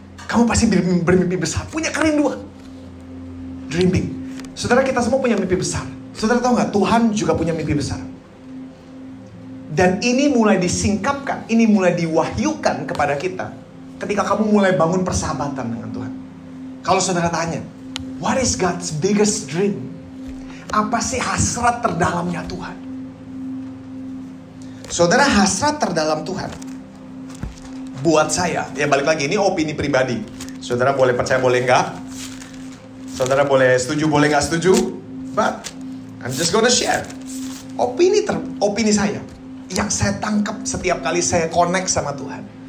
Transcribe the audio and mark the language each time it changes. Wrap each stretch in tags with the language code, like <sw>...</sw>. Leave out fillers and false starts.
<id>Kamu pasti bermimpi besar, punya kerinduan. Dreaming. Saudara, kita semua punya mimpi besar. Saudara tahu nggak, Tuhan juga punya mimpi besar. Dan ini mulai disingkapkan, ini mulai diwahyukan kepada kita ketika kamu mulai bangun persahabatan dengan Tuhan. Kalau saudara tanya,</id> <en>what is God's biggest dream?</en> <id>Apa sih hasrat terdalamnya Tuhan? Saudara, hasrat terdalam Tuhan buat saya, ya balik lagi, ini opini pribadi. Saudara boleh percaya, boleh enggak. Saudara boleh setuju, boleh enggak setuju.</id> <en>But I'm just gonna share</en> <id>opini saya yang saya tangkap setiap kali saya connect sama Tuhan.</id>